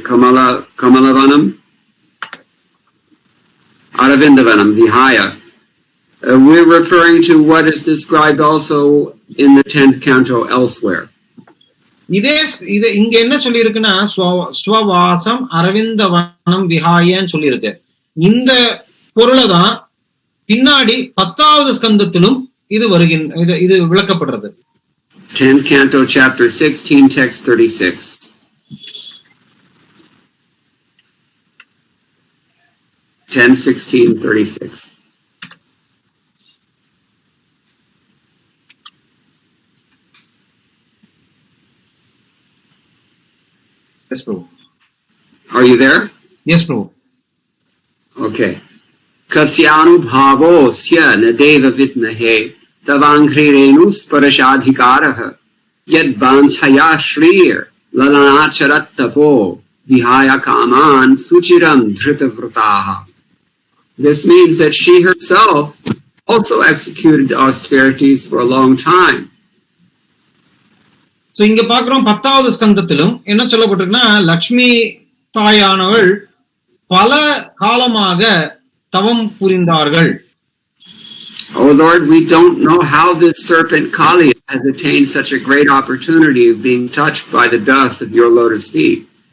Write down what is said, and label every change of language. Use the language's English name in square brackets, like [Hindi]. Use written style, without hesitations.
[English] Kamalavanam? Aravindavanam, Vihaya. We're referring to what is described also in the 10th canto elsewhere. [Tamil] இங்க என்ன சொல்லி இருக்குன்னா, ஸ்வவாசம் அரவிந்தவனம் விஹாயன்னு சொல்லி இருக்கு. இந்த பொருளைதான் பின்னாடி 10வது ஸ்கந்தத்திலும் இது விளக்கப்படுறது. [English] 10th canto chapter 16 text 36. 10:16:36. Yes, Prabhu. Are you there? Yes, Prabhu. [Sanskrit] Okay. Kasyanu bhavosya nadeva vitmahe tavanghrirenu sparashadhikaraha yad vanchaya shrir lalanacharat tapo vihaya kaman suchiram dhritavrataha. [English] This means that she herself also executed austerities for a long time. [Tamil] So இங்க பார்க்கிறோம் 10வது ஸ்கந்தத்திலும் என்ன சொல்லப்பட்டிருக்குன்னா, லக்ஷ்மி தாயானவள் பல காலமாக தவம் புரிந்தார்கள். [English] Oh Lord, we don't know how this serpent Kali has attained such a great opportunity of being touched by the dust of your lotus feet.